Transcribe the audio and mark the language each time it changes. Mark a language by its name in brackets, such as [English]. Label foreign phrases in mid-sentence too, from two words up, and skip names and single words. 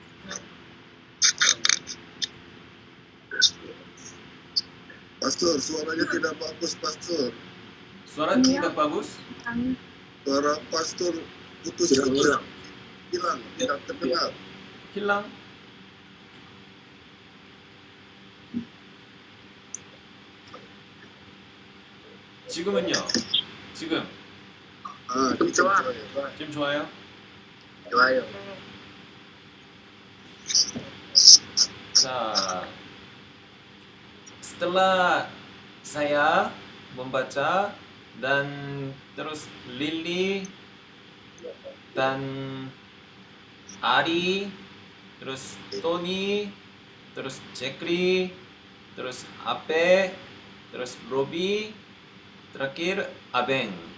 [Indonesian] Pastor, suaranya tidak bagus, Pastor. Suara tidak bagus? Suara Pastor putus-putus. Hilang, tidak terdengar. Hilang? [Korean] 지금은요? 지금 지금 좋아요? 좋아요. 자, [Indonesian] setelah saya membaca dan terus Lili dan Ari, terus Tony, terus Jekri, terus Ape, terus Robi, terakhir Abeng.